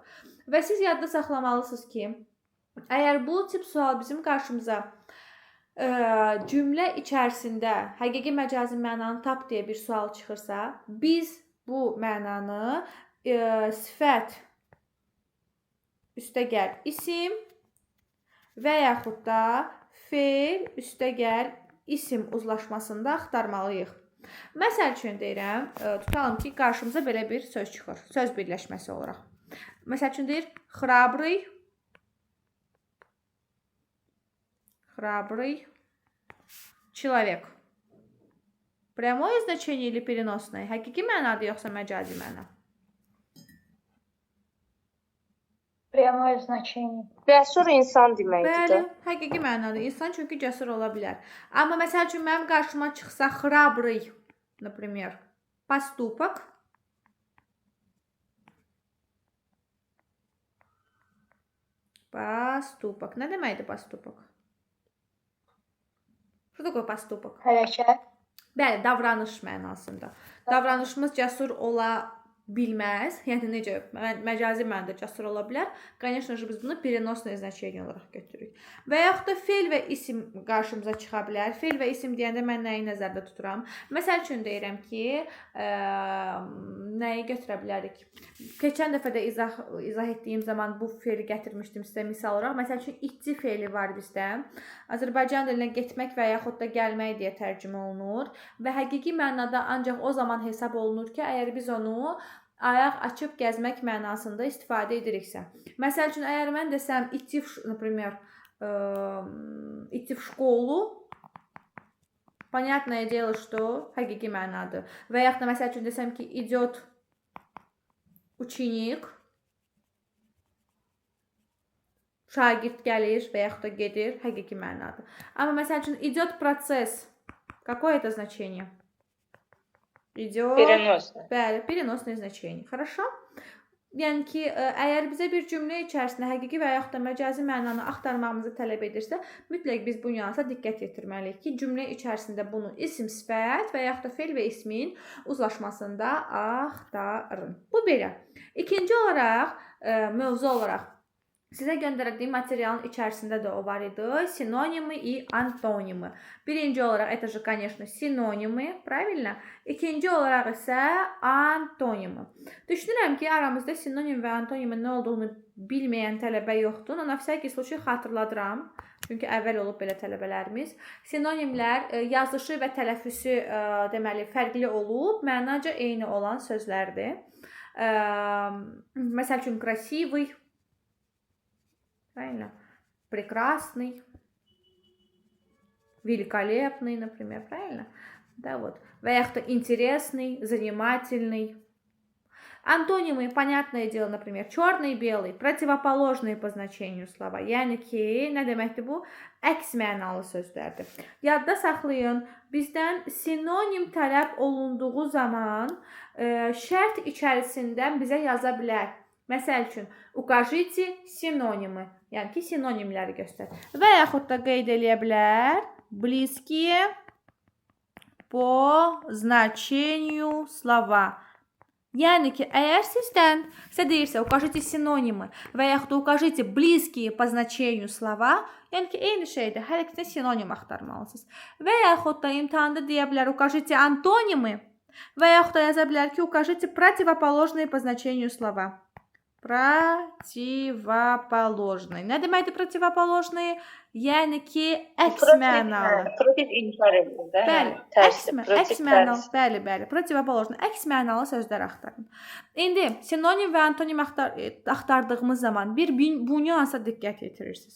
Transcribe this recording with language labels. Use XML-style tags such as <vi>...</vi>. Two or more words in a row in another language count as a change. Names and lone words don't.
<az>Və siz yadda saxlamalısınız ki, əgər bu tip sual bizim qarşımıza cümlə içərisində həqiqi məcazi mənanı tap deyə bir sual çıxırsa, biz bu mənanı sifət üstəgəl isim və yaxud da feil üstəgəl isim uzlaşmasında axtarmalıyıq. Məsəl üçün deyirəm, tutalım ki, qarşımıza belə bir söz çıxır, söz birləşməsi olaraq. Məsəl üçün deyir,</az> <ru>храбрый человек. Прямое значение или переносное?</ru> <az>Həqiqi mənadır yoxsa məcazi məna?</az> <ru>Прямое значение.</ru> <az>Cəsur insan deməkdir. Bəli, həqiqi mənadır. İnsan çünki cəsur ola bilər. Amma məsəl üçün mənim qarşıma çıxsa</az> <ru>храбрый, например, поступок.</ru> <az>Поступок. Nə deməkdir поступок?</az> <ru>Что такое поступок?</ru> <az>Hərəkət. Bəli, davranış mənasında. Davranışımız cəsur ola bilməz. Yəni necə məcazi mənada cəsur ola bilər.</az> <ru>Конечно же,</ru> <az>biz bunu</az> <ru>переносное значение</ru> <az>olaraq götürürük. Və yaxud da feil və isim qarşımıza çıxa bilər. Feil və isim deyəndə mən nəyi nəzərdə tuturam? Məsəl üçün deyirəm ki, nəyi götürə bilərik? Keçən dəfə də izah etdiyim zaman bu feili gətirmişdim sizə misal olaraq. Məsəl üçün itci feili var bizdə. Azərbaycan dilinə getmək və yaxud da gəlmək deyə tərcümə olunur və həqiqi mənada ancaq o zaman hesab olunur ki, əgər biz onu ayaq açıb gəzmək mənasında istifadə ediriksə. Məsəl üçün, əgər mən desəm</az> <ru>idти, например, идти в школу, понятное дело, что</ru> <az>həqiqi mənadır. Və yaxud da məsəl üçün desəm ki,</az> <ru>идет ученик,</ru> <az>şagird gəlir və yaxud da gedir, həqiqi mənadır. Amma məsəl üçün,</az> <ru>идет процесс, какое это значение? Идет... Переносное. Bəli, переносное значение. Хорошо?</ru> <az>Yəni ki, əgər bizə bir cümlə içərisində həqiqi və yaxud da məcazi mənanı axtarmağımızı tələb edirsə, mütləq biz bu nüansa diqqət yetirməliyik ki, cümlə içərisində bunu isim, sifət və yaxud da feil və ismin uzlaşmasında axtarın. Bu belə. İkinci olaraq, mövzu olaraq sizə göndərdiyim materialın içərisində də o var idi.</az> <ru>Синонимы и антонимы.</ru> <az>Birinci olaraq,</az> <ru>это же, конечно, синонимы, правильно?</ru> <az>İkinci olaraq isə antonimы. Düşünürəm ki, aramızda sinonim və antonimin nə olduğunu bilməyən tələbə yoxdur. Ona</az> <ru>всякий случай</ru> <az>xatırladıram. Çünki əvvəl olub belə tələbələrimiz. Sinonimlər yazışı və tələffüsü deməli fərqli olub, mənaca eyni olan sözlərdir. Məsəl üçün</az> <ru>красивый, правильно? Прекрасный, великолепный, например, правильно? Да, вот.</ru> <az>Və yaxud da</az> <ru>интересный, занимательный. Антонимы, понятное дело, например, черный, белый, противоположные по значению слова.</ru> <az>Yəni ki, nə deməkdir bu? Əks mənalı sözlərdir. Yadda saxlayın, bizdən sinonim tələb olunduğu zaman şərt içərisindən bizə yaza bilər. Məsəl üçün,</az> <ru>укажите синонимы.</ru> <az>Yəni ki, sinonimləri göstər. Və yaxud da qeyd eləyə bilər.</az> <ru>Близкие по значению слова.</ru> <az>Yəni ki, əgər sizdən sizə deyirsə,</az> <ru>укажите синонимы</ru> <az>və yaxud da</az> <ru>укажите близкие по значению слова,</ru> <az>yəni ki, eyni şeydir, hər ikisində sinonim axtarmalısınız. Və yaxud da imtahanda deyə bilər,</az> <ru>укажите антонимы</ru> <az>və yaxud da yaza bilər ki,</az> <ru>укажите противоположные по значению слова. Противоположные.</ru> <az>Nə deməkdir противоположные? Yəni ki, əks mənalı. Protiv inkar edir də. Bəli, əks mənalı. Bəli, bəli. Противоположные, əks mənalı sözlər axtarın. İndi sinonim və antonim axtardığımız zaman bu nüansa diqqət yetirirsiniz.</az>